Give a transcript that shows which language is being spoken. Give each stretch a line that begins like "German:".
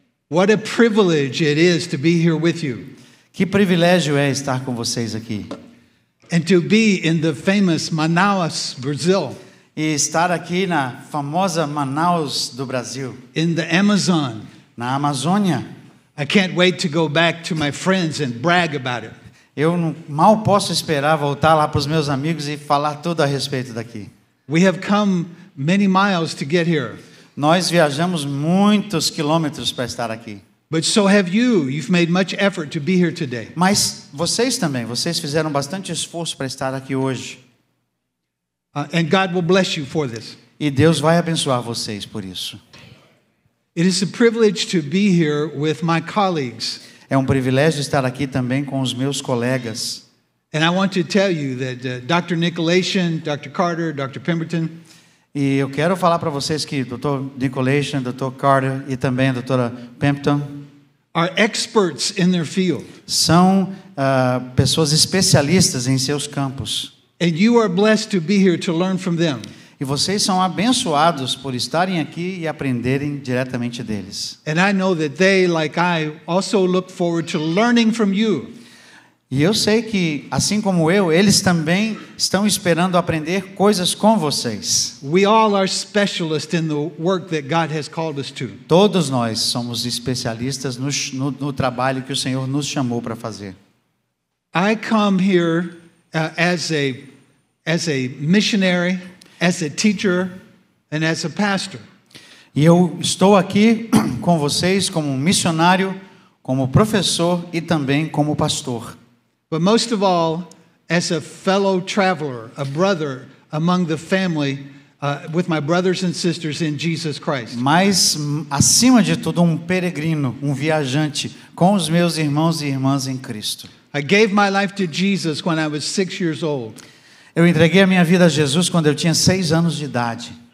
English: What a privilege it is to be here with you.
Portuguese: Que privilégio é estar com vocês aqui.
English: And to be in the famous Manaus, Brazil.
Portuguese: E estar aqui na famosa Manaus do Brasil.
English: In the Amazon.
Portuguese: Na Amazônia.
English: I can't wait to go back to my friends and brag about it.
Portuguese: Eu mal posso esperar voltar lá para os meus amigos e falar tudo a respeito daqui.
English: We have come many miles to get here.
Portuguese: Nós viajamos muitos quilômetros para estar aqui.
English: But so have you. You've made much effort to be here today.
Portuguese: Mas vocês também, vocês fizeram bastante esforço para estar aqui hoje.
English: And God will bless you for this.
Portuguese: E Deus vai abençoar vocês por isso.
English: It is a privilege to be here with my colleagues.
Portuguese: É um privilégio estar aqui também com os meus colegas.
English: And I want to tell you that Dr. Nicolation, Dr. Carter, Dr. Pemberton,
Portuguese: e eu quero falar para vocês que Dr. Nicolation, Dr. Carter e também a Dra. Pemberton
English: are experts in their field.
Portuguese: São pessoas especialistas em seus campos.
English: And you are blessed to be here to learn from them.
Portuguese: E vocês são abençoados por estarem aqui e aprenderem diretamente deles.
English: And I know that they, like I, also look forward to learning from you.
Portuguese: E eu sei que, assim como eu, eles também estão esperando aprender coisas com vocês.
English: We all are specialists in the work that God has called us to.
Portuguese: Todos nós somos especialistas no trabalho que o Senhor nos chamou para fazer.
English: I come here as a missionary, as a teacher, and as a pastor.
Portuguese: E eu estou aqui com vocês como missionário, como professor e também como pastor.
English: But most of all, as a fellow traveler, a brother among the family, with my brothers and sisters in Jesus Christ.
Portuguese: Mas, acima de tudo, um peregrino, um viajante, com os meus irmãos e irmãs em Cristo.
English: I gave my life to Jesus when I was 6 years old.
Portuguese: Eu entreguei a minha vida a Jesus quando eu tinha 6 anos de idade.